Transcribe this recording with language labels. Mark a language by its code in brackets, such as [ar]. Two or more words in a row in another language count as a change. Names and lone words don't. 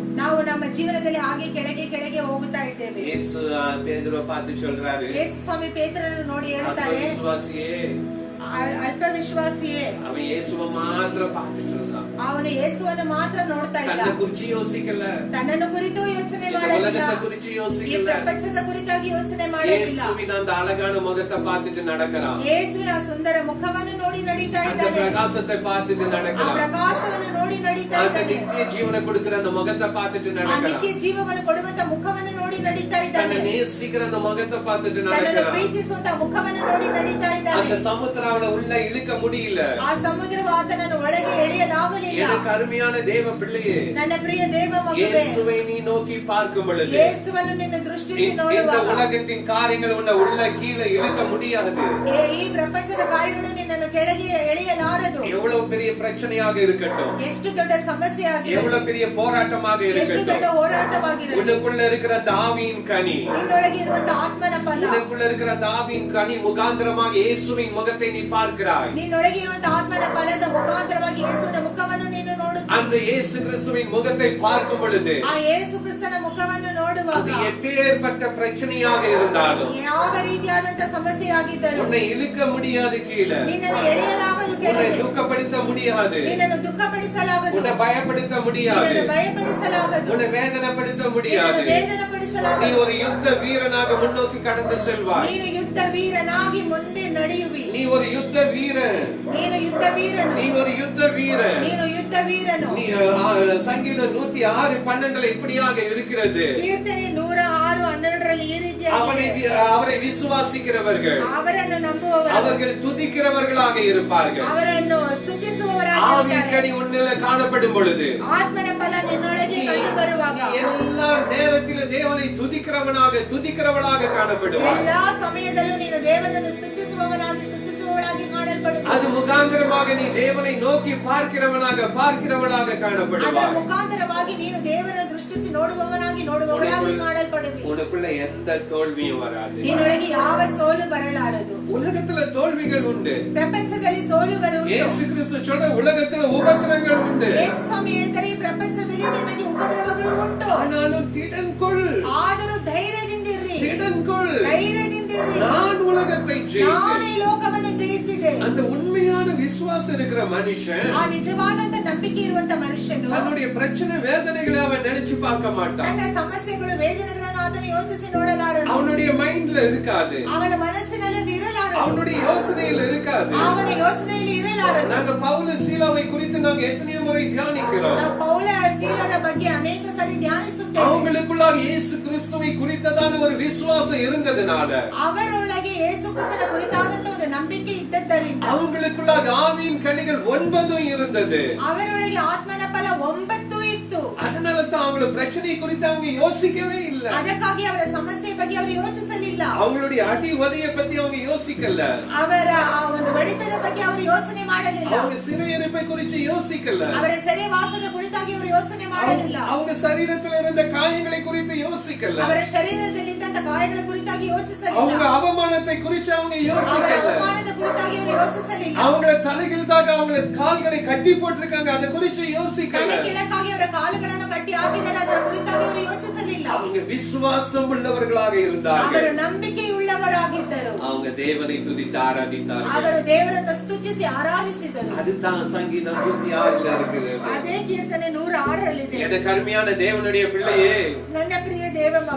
[kn] ನಾವು ನಮ್ಮ ಜೀವನದಲ್ಲಿ ಹಾಗೆ ಕೆಳಗೆ ಹೋಗುತ್ತಾ ಇದ್ದೇವೆ. [ta] இயேசு பேதுருவை பார்த்து சொல்றாரு, [kn] ಯೇಸು ಸ್ವಾಮಿ ಪೇತ್ರನನ್ನು ನೋಡಿ ಹೇಳ್ತಾರೆ, [ta] விசுவாசியே, [kn] ಅಲ್ಪ ವಿಶ್ವಾಸಿಯೇ. [ta] அவன் இயேசுவை மாத்திரம் பார்த்துட்டு இருந்தான். [kn] ಅವನು ಯೇಸುವನ್ನು ಮಾತ್ರ ನೋಡ್ತಾ ಇದ್ದ. [ta] தன்னை குறிச்சு யோசிக்கல, [kn] ತನ್ನನ್ನು ಕುರಿತು ಯೋಚನೆ [ta] இந்த [kn] ಮಾಡಲಿಲ್ಲ, [ta] உலகத்தை குறிச்சு [kn] ಈ [ta] யோசிக்கல. [kn] ಪ್ರಪಂಚದ ಕುರಿತಾಗಿ ಯೋಚನೆ ಮಾಡಲಿಲ್ಲ. [ta] இயேசுவின் அந்த அழகான முகத்தை பார்த்துட்டு நடக்கிறான். [kn] ಯೇಸುವಿನ ಸುಂದರ ಮುಖವನ್ನು ನೋಡಿ ನಡೀತಾ [ta] அந்த [kn] ಇದ್ದಾನೆ. [ta] பிரகாசத்தை பார்த்துட்டு [kn] ಆ [ta] நடக்கிறான். [kn] ಪ್ರಕಾಶವನ್ನು ನೋಡಿ ನಡೀತಾ [ta] அந்த [kn] ಇದ್ದಾನೆ. [ta] நித்திய ஜீவனை கொடுக்கிற அந்த முகத்தை பார்த்துட்டு [kn] ಆ [ta] நடக்கிறான். [kn] ನಿತ್ಯ ಜೀವವನ್ನು ಕೊಡುವಂತ ಮುಖವನ್ನು ನೋಡಿ ನಡೀತಾ [ta] தன்னை [kn] ಇದ್ದಾನೆ. [ta] நேசிக்கிற அந்த முகத்தை பார்த்துட்டு [kn] ತನ್ನನ್ನು [ta] நடக்கிறான். [kn] ಪ್ರೀತಿಸುವಂತ ಮುಖವನ್ನು ನೋಡಿ ನಡೀತಾ [ta] அந்த [kn] ಇದ್ದಾನೆ. [ta] சமுத்திரம் அவனை உள்ள இழுக்க முடியல. [kn] ಆ ಸಮುದ್ರವು ಆತನನ್ನು ಒಳಗೆ ಎಳೆಯಲಾಗಲಿಲ್ಲ. [ta] எனக்கு அருமையான தேவ பிள்ளையே, [kn] ನನ್ನ ಪ್ರಿಯ ದೇವ ಮಗುವೇ, [ta] இயேசுவை நீ நோக்கி பார்க்கும் பொழுது [kn] ಯೇಸುವನ್ನು ನಿನ್ನ ದೃಷ್ಟಿಸಿ [ta] இந்த [kn] ನೋಡುವಾಗ [ta] உலகத்தின் காரியங்கள் உன்னை உள்ள கீழே இழுக்க முடியாது. [kn] ಈ ಪ್ರಪಂಚದ ಕಾರ್ಯಗಳು ನಿನ್ನನ್ನು ಕೆಳಗೆ ಎಳೆಯಲಾರದು. [ta] எவ்வளவு பெரிய பிரச்சனையாக இருக்கட்டும், [kn] ಎಷ್ಟು ದೊಡ್ಡ ಸಮಸ್ಯೆ ಆಗಿರಲಿ, [ta] எவ்வளவு பெரிய போராட்டமாக [kn] ಎಷ್ಟು ದೊಡ್ಡ [ta] இருக்கட்டும், [kn] ಹೋರಾಟವಾಗಿರಲಿ, [ta] உனக்குள்ள இருக்கிற அந்த ஆவியின் கனி, [kn] ನಿನ್ನೊಳಗೆ ಇರುವಂತ ಆತ್ಮನ ಫಲ, [ta] உனக்குள்ள இருக்கிற அந்த ஆவியின் கனி முகாந்திரமாக இயேசுவின் முகத்தை நீ பார்க்கிறாய். [kn] ನಿನ್ನೊಳಗೆ ಇರುವಂತ ಆತ್ಮನ ಫಲದ ಮುಖಾಂತರವಾಗಿ ಯೇಸುವಿನ ಮುಖವನ್ನು ನೀನು ನೋಡುತ್ತೀ. [ta] அந்த இயேசு கிறிஸ்துவின் முகத்தை பார்க்கும் பொழுது [kn] ಆ ಯೇಸು ಕ್ರಿಸ್ತನ ಮುಖವನ್ನು ನೋಡುವಾಗ [ta] அது எப்பேற்பட்ட பிரச்சனையாக இருந்தாலும் [kn] ಯಾವ ರೀತಿಯಾದಂತ ಸಮಸ್ಯೆ ಆಗಿದ್ದರೂ [ta] உன்னை இழுக்க முடியாது, கீழே [kn] ನಿನ್ನನ್ನು ಎಳೆಯಲಾಗದು, [ta] உன்னை [kn] ಕೆಳಗೆ [ta] துக்கப்படுத்த முடியாது, [kn] ನಿನ್ನನ್ನು ದುಃಖಪಡಿಸಲಾಗದು, [ta] உன்னை பயப்படுத்த முடியாது, [kn] ನಿನ್ನನ್ನು ಭಯಪಡಿಸಲಾಗದು, [ta] உன்னை வேதனைப்படுத்த முடியாது. [kn] ನಿನ್ನನ್ನು ವೇದನೆಪಡಿಸಲಾಗದು. [ta] நீ ஒரு யுத்த வீரனாக முன்னோக்கி கடந்து செல்வாய். [kn] ನೀನು ಯುದ್ಧ ವೀರನಾಗಿ ಮುಂದೆ ನಡೆಯುವಿ. [ta] நீ ஒரு யுத்த வீரன். [kn] ನೀನು ಯುದ್ಧ ವೀರನು. [ta] நீ ஒரு யுத்த வீரன். [kn] ನೀನು ಯುದ್ಧ ವೀರನು. [ta] சங்கீதம் 106:12 இப்படியாக இருக்கிறது. [kn] ಕೀರ್ತನೆ 106:12 ಈ ರೀತಿಯಾಗಿ [ta] அவரை விசுவாசிக்கிறவர்கள் [kn] ಅವರನ್ನು ನಂಬುವವರು [ta] அவர்கள் துதிக்கிறவர்களாக இருப்பார்கள். [kn] ಅವರನ್ನು ಸ್ತುತಿಸುವವರಾಗಿ [ta] ஆவியின் கனி உன்னிலே காணப்படும் பொழுது [kn] ಆತ್ಮನ ಫಲ ನಿನ್ನೊಳಗೆ ಕಂಡು ಬರುವಾಗ [ta] எல்லா நேரத்திலும் தேவனை துதிக்கிறவனாக காணப்படுவாய். [kn] ಎಲ್ಲಾ ಸಮಯದಲ್ಲೂ ನೀನು ದೇವರನ್ನು ಸ್ತುತಿಸುವವನಾಗಿ ಕಾಣಲ್ಪಡುತ್ತೀಯ. [ta] அது முகாந்திரமாக நீ தேவனை நோக்கி பார்க்கிறவனாக காணப்படுவாய். [kn] ಅದರ ಮುಖಾಂತರವಾಗಿ ನೀನು ದೇವರನ್ನು ದೃಷ್ಟಿಸಿ ನೋಡುವವನಾಗಿ ಕಾಣಲ್ಪಡುವಿ. [ta] உனக்குள்ள எந்த தோல்வியும் வராது. [kn] ನಿನ್ನೊಳಗೆ ಯಾವ ಸೋಲು ಬರಲಾರದು. [ta] உலகத்துல தோல்விகள் உண்டு. [kn] ಪ್ರಪಂಚದಲ್ಲಿ ಸೋಲುಗಳು ಉಂಟು. [ta] ಯೇಸು ಕ್ರಿಸ್ತು சொல்ற உலகத்துல உபத்திரங்கள் உண்டு. [kn] ಯೇಸು ಸ್ವಾಮಿ ಹೇಳ್ತಾರೆ ಈ ಪ್ರಪಂಚದಲ್ಲಿ ನಿಮಗೆ ಉಪದ್ರವಗಳು ಉಂಟು. [ta] ஆனாலும் திடன்கொள். [kn] ಆದರೂ ಧೈರ್ಯದಿಂದಿರಿ. [ta] திடன்கொள். [kn] ಧೈರ್ಯದಿಂದಿರಿ. [ta] நான் உலகத்தை ஜெயித்தேன். [kn] ನಾನು ಈ ಲೋಕವನ್ನು ಜಯಿಸಿದೆ. [ta] அந்த உண்மையான விசுவாசம் இருக்கிற மனுஷன் [kn] ಆ ನಿಜವಾದಂತ ನಂಬಿಕೆ ಇರುವಂತ ಮನುಷ್ಯನು [ta] தன்னுடைய பிரச்சனை வேதனைகளை அவன் நினைச்சு பார்க்க மாட்டான். [kn] ತನ್ನ ಸಮಸ್ಯೆಗಳು ವೇದನೆಗಳನ್ನು ಆತನು ಯೋಚಿಸಿ ನೋಡಲಾರನು. [ta] அவனுடைய மைண்ட்ல இருக்காது. [kn] ಅವನ ಮನಸ್ಸಿನಲ್ಲಿ ಅದು ಇರಲಾರದು. [ta] அவனுடைய யோசனையில் இருக்காது. [kn] ಅವನ ಯೋಚನೆಯಲ್ಲಿ ಇರಲಾರದು. [ta] நாங்க பவுல சீலாவை குறித்து நாங்க எத்தனையோ முறை தியானிக்கிறோம். [kn] ನಾವು ಪೌಲ ಸೀಲರ ಬಗ್ಗೆ ಅನೇಕ ಸಾರಿ ಧ್ಯಾನಿಸುತ್ತೇವೆ. [ta] அவங்களுக்குள்ளாக இயேசு கிறிஸ்துவை குறித்ததான ஒரு விசுவாசம் இருந்ததனால [kn] ಅವರೊಳಗೆ ಯೇಸು ಕ್ರಿಸ್ತನ ಕುರಿತಾದಂತ ಒಂದು ನಂಬಿಕೆ ಇದ್ದದ್ದರಿಂದ [ta] அவங்களுக்குள்ளாக ஆவியின் கனிகள் 9 இருந்தது. [kn] ಅವರೊಳಗೆ ಆತ್ಮನ ಫಲ 9 ಇತ್ತು. [ta] அதனால தான் அவங்கள பிரச்சனை குறித்து அவங்க யோசிக்கவே இல்ல. [kn] ಅದಕ್ಕಾಗಿ ಅವರ ಸಮಸ್ಯೆ ಬಗ್ಗೆ ಅವರು ಯೋಚಿಸಲಿಲ್ಲ. [ta] அவங்களுடைய அடி உதையை பத்தி அவங்க யோசிக்கல. [kn] ಅವರ ಒಂದು ಹೊಡೆತದ ಬಗ್ಗೆ ಅವರು ಯೋಚನೆ ಮಾಡಲಿಲ್ಲ. [ta] அவங்க சிறையிருப்பை குறித்து யோசிக்கல. [kn] ಅವರ ಸೆರೆವಾಸದ ಕುರಿತಾಗಿ ಅವರು ಯೋಚನೆ ಮಾಡಲಿಲ್ಲ. [ta] அவங்க சரீரத்தில் இருந்த காயங்களை குறித்து யோசிக்கல. [kn] ಅವರ ಶರೀರದಲ್ಲಿ ಇದ್ದಂತ ಗಾಯಗಳ ಕುರಿತಾಗಿ ಯೋಚಿಸಲಿಲ್ಲ. [ta] அவங்க அவமானத்தை குறித்து அவங்க யோசிக்கல. [kn] ಅವಮಾನದ ಕುರಿತಾಗಿ ಅವರು ಯೋಚಿಸಲಿಲ್ಲ. [ta] அவங்கள தலைகீழாக அவங்கள கால்களை கட்டி போட்டிருக்காங்க அத குறித்து யோசிக்கல. [kn] ತಲೆ ಕೆಳಗಾಗಿ ಅವರ ಕಾಲುಗಳನ್ನು ಕಟ್ಟಿ ಹಾಕಿದ್ದಾರೆ ಅದರ ಕುರಿತಾಗಿ ಅವರು ಯೋಚಿಸಲಿಲ್ಲ. [ta] அவங்க விசுவாசம் உள்ளவர்களாக இருந்தார்கள். [kn] ಅವರು ನಂಬಿಕೆಯುಳ್ಳವರಾಗಿದ್ದರು. [ta] அவங்க தேவனை துதித்து ஆராதித்தார்கள். [kn] ಅವರು ದೇವರನ್ನು ಸ್ತುತಿಸಿ ಆರಾಧಿಸಿದರು. [ta] அதுதான் சங்கீதம் 106ல இருக்குது. [kn] ಅದೇ ಕೀರ್ತನೆ 106ರಲ್ಲಿದೆ. [ta] எனக்கு அருமையான தேவனுடைய பிள்ளையே, [kn] ನನ್ನ ಪ್ರಿಯ ದೇವ ಮಗನೇ,